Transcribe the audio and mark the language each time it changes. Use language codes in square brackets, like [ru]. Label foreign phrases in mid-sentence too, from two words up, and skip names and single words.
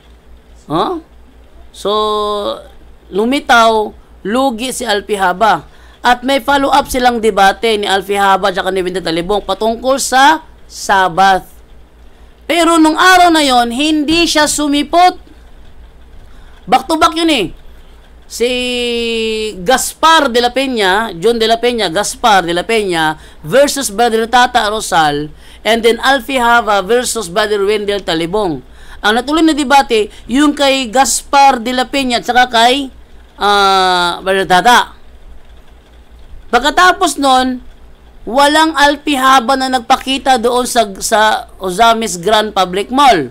[tl] So, lumitaw, lugi si Alfie Haba. At may follow-up silang debate ni Alfie Haba at ni Wendell Talibong patungkol sa Sabbath. Pero nung araw na yon, hindi siya sumipot. [en] Back to back [tl] yun eh. Si Gaspar de la Peña, John de la Peña, Gaspar de la Peña versus Brother Tata Rosal, [en] and then [tl] Alfie Haba versus Brother Wendell Talibong. Ang natuloy na debate, yung kay Gaspar de la Peña at saka kay Brother Tata. Pagkatapos nun, walang Alfie Haba na nagpakita doon sa Ozamis Grand Public Mall.